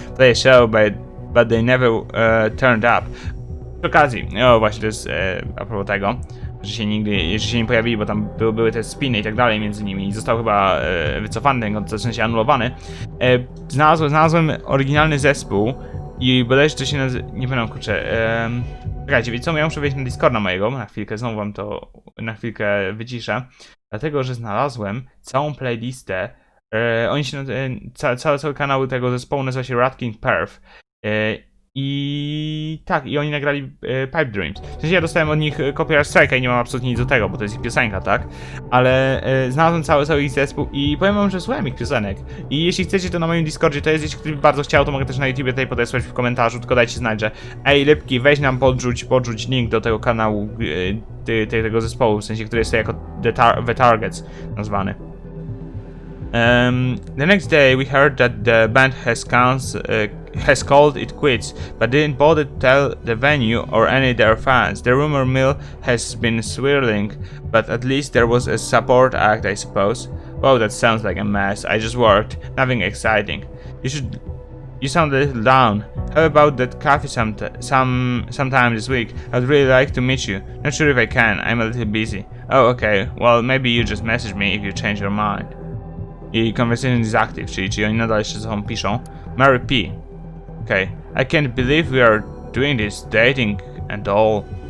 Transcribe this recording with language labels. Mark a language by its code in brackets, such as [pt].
[en] Play a show, but they never turned up. [pl] Przy okazji, właśnie to jest a propos tego, że się nie pojawili, bo tam były te spiny i tak dalej między nimi i został chyba wycofany ten koncert, w sensie anulowany. Znalazłem oryginalny zespół i bodajże to się nazywa... Nie pamiętam, kurczę. Czekajcie, wiecie co? Ja muszę wejść na Discorda mojego, na chwilkę, znowu wam to na chwilkę wyciszę. Dlatego, że znalazłem całą playlistę. Oni się cały kanał tego zespołu nazywa się Rat King Perf. I tak, i oni nagrali Pipe Dreams. W sensie ja dostałem od nich copyright strike'a i nie mam absolutnie nic do tego, bo to jest ich piosenka, tak? Ale znalazłem cały ich zespół i powiem wam, że słuchałem ich piosenek. I jeśli chcecie, to na moim Discordzie to jest, jeśli ktoś by bardzo chciał, to mogę też na YouTube tutaj podesłać w komentarzu, tylko dajcie znać, że ej, Rybki, weź nam podrzuć link do tego kanału, tego zespołu, w sensie, który jest jako The Targets nazwany. [en] The next day we heard that the band has called it quits, but didn't bother to tell the venue or any of their fans. The rumor mill has been swirling, but at least there was a support act, I suppose. Wow, that sounds like a mess. I just worked. Nothing exciting. You sound a little down. How about that coffee sometime this week? I'd really like to meet you. Not sure if I can. I'm a little busy. Oh, okay. Well, maybe you just message me if you change your mind. I conversation is active, [pl] czyli oni nadal jeszcze ze sobą piszą. [en] Mary P. Okay. I can't believe we are doing this, dating and all.